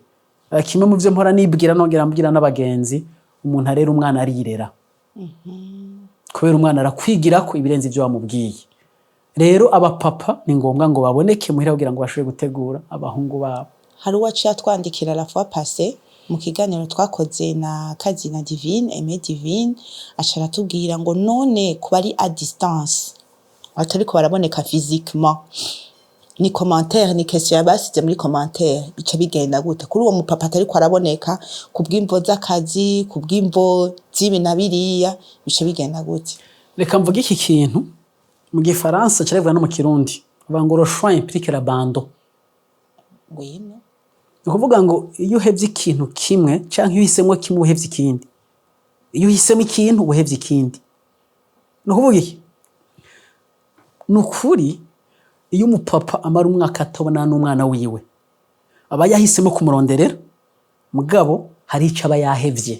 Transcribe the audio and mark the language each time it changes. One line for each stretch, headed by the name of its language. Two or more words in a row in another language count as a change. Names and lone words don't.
Rundi: Kimwe mu byo mpora nibwira nongera mbwira n'abagenzi, umuntu arera umwana arirera. Kubera umwana arakwigira ko ibirenze ivyo wamubwiye. Rero abapapa ni ngombwa ngo baboneke muhira kugira ngo bashobore gutegura abahungu babo. Hari uwaciye atwandikira
French: la fois passée
Rundi: mu kiganiro twakoze na Kazina Divine, Aimé Divine, acara tubwira ngo none kuba ari
French: à distance
Rundi: atariko baraboneka physiquement, ni commentaire ni question yabasize muri commentaire bica bigenda gute kuri uwo mupapa atariko araboneka kubw'imvo z'akazi, kubw'imvo z'ibi na biriya, bica bigenda gute? Reka mvuge iki kintu mu gifaransa cyarevwa no mu kirundi bavuga ngo
French: le choix implique l'abandon.
Rundi: Ngwino. Ukuvuga ngo iyo uhevye ikintu kimwe canke iyo uhisemo kimwe uhevye ikindi. Iyo uhisemo ikintu uhevye ikindi. Nukuvuga iki? Nukuri iyo umupapa amara umwaka atabona n'umwana wiwe aba yahisemo kumuronderera, mugabo hari ico aba yahevye.